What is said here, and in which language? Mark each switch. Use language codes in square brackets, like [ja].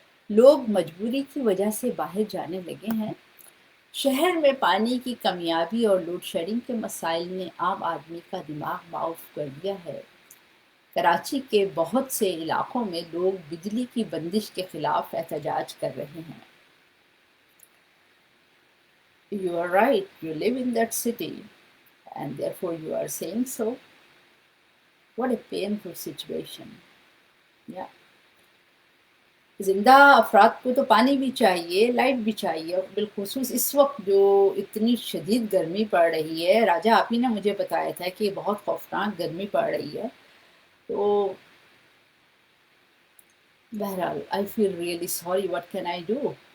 [ur] لوگ مجبوری کی وجہ سے باہر جانے لگے ہیں. شہر میں پانی کی کمیابی اور لوڈ شیڈنگ کے مسائل نے عام آدمی کا دماغ معاف کر دیا ہے. کراچی کے بہت سے علاقوں میں لوگ بجلی کی بندش کے خلاف احتجاج کر رہے ہیں. [en] You are right, you live in that city and therefore you are saying so. What a painful situation. Yeah. [ur] زندہ افراد کو تو پانی بھی چاہیے، لائٹ بھی چاہیے، اور بالخصوص اس وقت جو اتنی شدید گرمی پڑ رہی ہے. راجہ آپ ہی نے مجھے بتایا تھا کہ بہت خوفناک گرمی پڑ رہی ہے. تو بہرحال [en] I feel really sorry, what can I do.